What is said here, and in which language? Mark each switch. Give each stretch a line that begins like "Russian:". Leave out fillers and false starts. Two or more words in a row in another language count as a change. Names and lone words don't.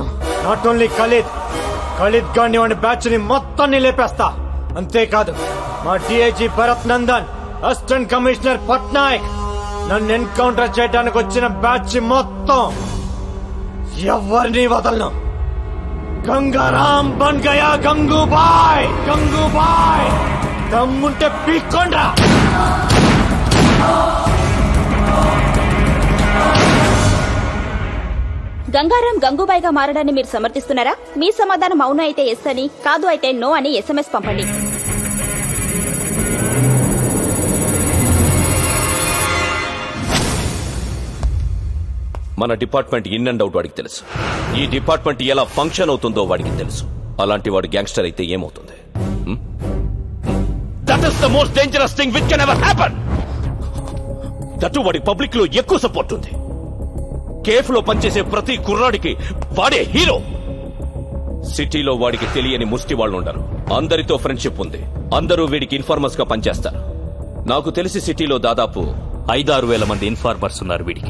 English: not only
Telugu: ఖలీద్ గాని వాడి బ్యాచ్ ని మొత్తాన్ని లేపేస్తా. అంతేకాదు మా డిఐజీ భరత్ నందన్, అసిస్టెంట్ కమిషనర్ పట్నాయక్, నన్ను ఎన్కౌంటర్ చేయడానికి వచ్చిన బ్యాచ్ మొత్తం ఎవరిని వదలను.
Hindi: गंगाराम बन गया गंगूबाई.
Telugu: గంగూబాయ్ దమ్ముంటే పీక్కోండ్రా. గంగారాం గంగూబాయిగా మారడాన్ని మీరు సమర్థిస్తున్నారా? మీ సమాధానం అవును అయితే ఎస్ అని, కాదు అయితే నో అని SMS పంపండి. మన డిపార్ట్మెంట్
English: in and out
Telugu: వాడికి తెలుసు. ఈ డిపార్ట్మెంట్ ఎలా ఫంక్షన్ అవుతుందో వాడికి తెలుసు. అలాంటి వాడు గ్యాంగ్స్టర్ అయితే ఏమవుతుంది?
English: That is the most dangerous thing which can ever happen.
Telugu: దట్ వాడి పబ్లిక్ లో ఎక్కువ సపోర్ట్ ఉంది. కేఫ్ లో పనిచేసే ప్రతి కుర్రాడికి వాడే హీరో. సిటీలో వాడికి తెలియని ముష్టి వాళ్ళు ఉండరు. అందరితో ఫ్రెండ్షిప్ ఉంది. అందరూ వీడికి ఇన్ఫార్మర్స్ గా పనిచేస్తారు. నాకు తెలిసి సిటీలో దాదాపు 5-6 వేల మంది ఇన్ఫార్మర్స్ ఉన్నారు వీడికి.